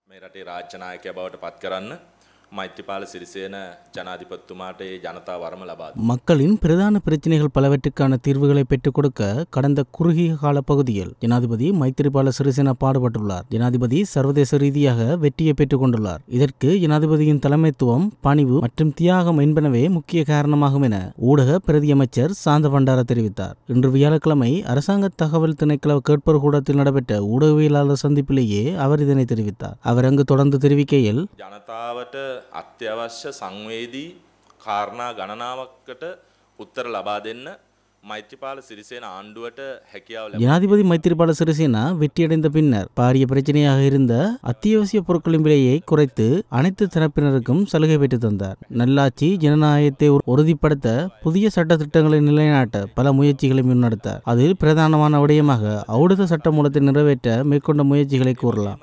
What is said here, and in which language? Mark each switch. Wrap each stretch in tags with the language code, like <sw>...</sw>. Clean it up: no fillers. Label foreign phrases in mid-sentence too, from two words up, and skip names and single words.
<si>මේ රටේ රාජ්‍ය නායකයා බවට පත් කරන්න මෛත්‍රීපාල සිරිසේන ජනාධිපතිතුමාට ජනතා වරම ලබා දුන්නා.</si> <ta>மக்களின் பிரதான பிரச்சனைகள் பலவற்றுக்கான தீர்வுகளை பெற்றுக் கொடுக்க கடந்த குறுகிய கால பகுதியில் ஜனாதிபதி மைத்திரிபால சிறிசேன பாடுபட்டுள்ளார். ஜனாதிபதி சர்வதேச ரீதியாக வெற்றியை பெற்றுக் கொண்டுள்ளார். இதற்கு ஜனாதிபதியின் தலைமைத்துவம், பணிவு மற்றும் தியாகம் என்பனவே முக்கிய காரணமாகும் என ஊடக பிரதியமைச்சர் சாந்த பண்டார தெரிவித்தார். இன்று வியாழக்கிழமை அரசாங்க தகவல் திணைக்கள கேட்போர் கூடத்தில் நடைபெற்ற ஊடகவியலாளர் சந்திப்பிலேயே அவர் இதனை தெரிவித்தார். அவர் அங்கு தொடர்ந்து தெரிவிக்கையில்,</ta> <si>ජනතාවට අත්‍යවශ්‍ය සංවේදී කාරණා ගණනාවකට උත්තර ලබා දෙන්න மைத்ரிபால சிறிசேன ஆண்டுවට හැකියාව ලැබුණා.</si> <ta>ஜனாதிபதி மைத்ரிபால சிறிசேனா வெற்றியடைந்த பின்னர் பாரிய பிரச்சனையாக இருந்த அத்தியாவசிய பொருட்களின் விலையை குறைத்து அனைத்து தரப்பினருக்கும் சலுகை பெற்று தந்தார். நல்லாட்சி, ஜனநாயகத்தை உறுதிப்படுத்த புதிய சட்ட திட்டங்களை நிலைநாட்ட பல முயற்சிகளை முன்னெடுத்தார். அதில் பிரதானமான விடயமாக ஔடத சட்டமூலத்தை நிறைவேற்ற மேற்கொண்ட முயற்சிகளை கூறலாம்.</ta>